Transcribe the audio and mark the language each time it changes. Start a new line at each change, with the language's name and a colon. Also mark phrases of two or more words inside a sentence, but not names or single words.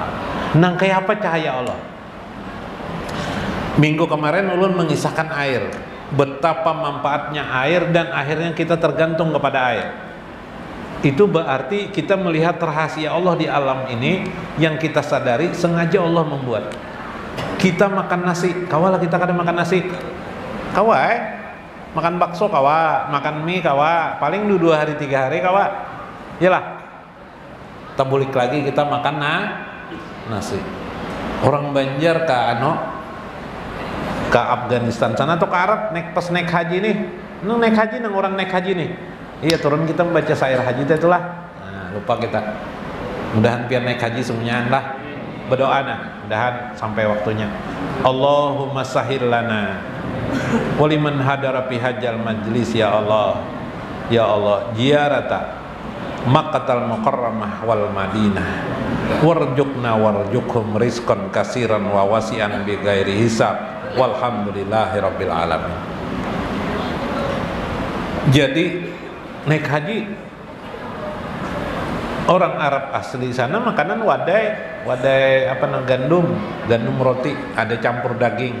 Indonesian: Nang kayak apa cahaya Allah? Minggu kemarin ulun mengisahkan air, betapa manfaatnya air, dan akhirnya kita tergantung kepada air. Itu berarti kita melihat rahasia Allah di alam ini yang kita sadari sengaja Allah membuat. Kita makan nasi,
Banjar: kawalah kita kadang makan nasi, makan bakso kawa, makan mie kawa, paling 2 hari 3 hari kawa. Yalah, tabulik lagi kita makan nasi.
Indonesian: Orang Banjar ke Afghanistan sana atau ke Arab pas naik haji nih, naik haji nang orang naik haji nih. Iya, turun kita membaca syair haji itulah. Nah, lupa kita. Mudahan biar naik haji semuanya lah. Berdoa mudahan sampai waktunya.
Arabic: اللهم سهل لنا ولمن حضر في هذا المجلس يا الله. يا الله، زيارة مكة المكرمة والمدينة. وارزقنا وارزقكم رزقا كثيرا وواسعا بغير حساب. والحمد لله رب العالمين.
Banjar: Jadi naik haji orang Arab asli sana makanan wadai gandum roti, ada campur daging.